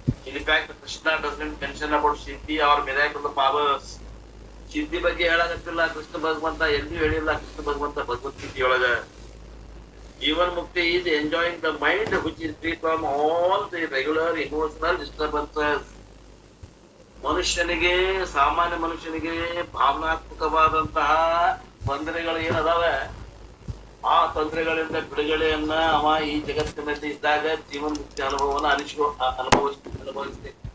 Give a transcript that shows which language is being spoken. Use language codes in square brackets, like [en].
[en] In fact, Krishna doesn't mention about siddhi or miraculous powers. [kn] ಸಿದ್ಧಿ ಬಗ್ಗೆ ಹೇಳಾಗತ್ತಿಲ್ಲ ಕೃಷ್ಣ ಭಗವಂತ, ಎಲ್ಲಿಯೂ ಹೇಳಿಲ್ಲ ಕೃಷ್ಣ ಭಗವಂತ ಭಗವದ್ಗೀತೆಯೊಳಗ. [en] Jivan mukti is enjoying the mind which is free from all the regular emotional disturbances. [kn] ಮನುಷ್ಯನಿಗೆ, ಸಾಮಾನ್ಯ ಮನುಷ್ಯನಿಗೆ ಭಾವನಾತ್ಮಕವಾದಂತಹ ತೊಂದರೆಗಳು ಏನದಾವೆ, ಆ ತೊಂದರೆಗಳಿಂದ ಬಿಡುಗಡೆಯನ್ನ ಅವ ಈ ಜಗತ್ತಿನಲ್ಲಿ ಇದ್ದಾಗ ಜೀವನ್ ಮುಕ್ತಿ ಅನುಭವವನ್ನು ಅನುಭವಿಸ್ತೆ.